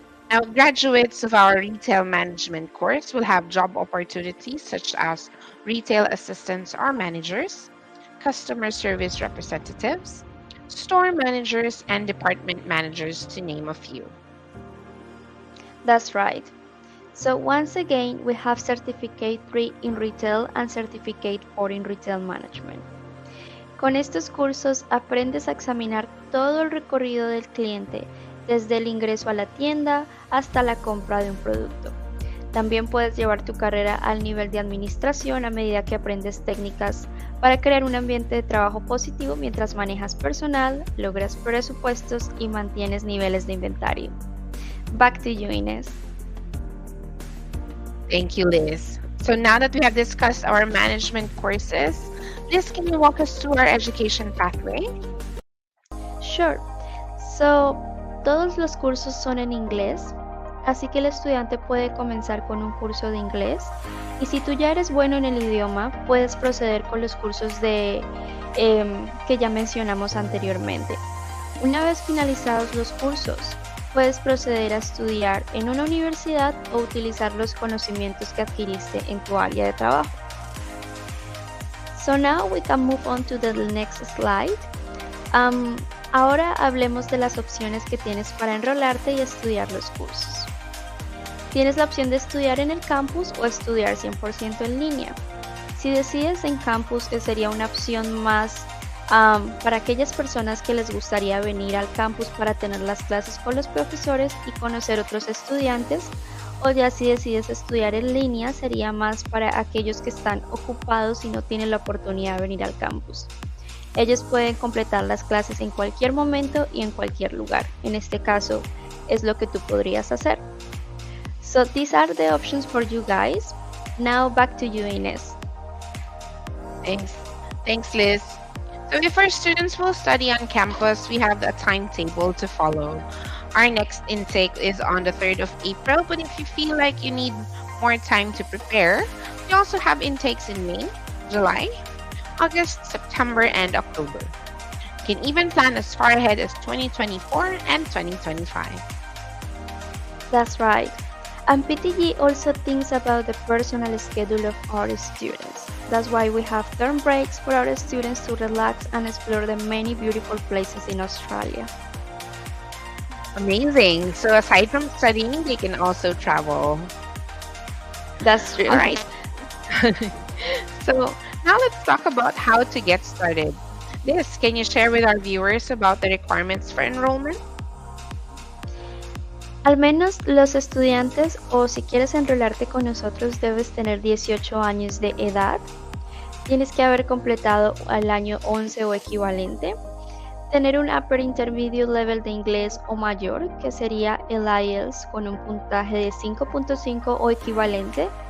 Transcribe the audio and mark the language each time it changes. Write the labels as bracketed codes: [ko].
[en] Now, graduates of our retail management course will have job opportunities such as retail assistants or managers, customer service representatives, store managers, and department managers, to name a few. That's right. So once again, we have Certificate 3 in Retail and Certificate 4 in Retail Management. [es] Con estos cursos aprendes a examinar todo el recorrido del cliente, desde el ingreso a la tienda hasta la compra de un producto. También puedes llevar tu carrera al nivel de administración a medida que aprendes técnicas para crear un ambiente de trabajo positivo mientras manejas personal, logras presupuestos y mantienes niveles de inventario. [en] Back to you, Ines. Thank you, Liz. So now that we have discussed our management courses, Liz, can you walk us through our education pathway? Sure. [es] So, todos los cursos son en inglés, así que el estudiante puede comenzar con un curso de inglés y si tú ya eres bueno en el idioma, puedes proceder con los cursos que ya mencionamos anteriormente. Una vez finalizados los cursos, puedes proceder a estudiar en una universidad o utilizar los conocimientos que adquiriste en tu área de trabajo. [en] So now we can move on to the next slide. [es] Ahora hablemos de las opciones que tienes para enrolarte y estudiar los cursos. Tienes la opción de estudiar en el campus o estudiar 100% en línea. Si decides en campus, sería una opción más para aquellas personas que les gustaría venir al campus para tener las clases con los profesores y conocer otros estudiantes, o ya si decides estudiar en línea, sería más para aquellos que están ocupados y no tienen la oportunidad de venir al campus. Ellos pueden completar las clases en cualquier momento y en cualquier lugar. En este caso, es lo que tú podrías hacer. [en] So these are the options for you guys. Now back to you, Inés. Thanks, Liz. So if our students will study on campus, we have a timetable to follow. Our next intake is on the 3rd of April, but if you feel like you need more time to prepare, we also have intakes in May, July, August, September, and October. You can even plan as far ahead as 2024 and 2025. That's right. And PTG also thinks about the personal schedule of our students. That's why we have term breaks for our students to relax and explore the many beautiful places in Australia. Amazing. So aside from studying, they can also travel. That's true. All right. So now let's talk about how to get started. Liz, can you share with our viewers about the requirements for enrollment? [es] Al menos los estudiantes, o si quieres enrolarte con nosotros, debes tener 18 años de edad. Tienes que haber completado el año 11 o equivalente. Tener un [en] upper intermediate level [es] de inglés o mayor, que sería el IELTS con un puntaje de 5.5 o equivalente.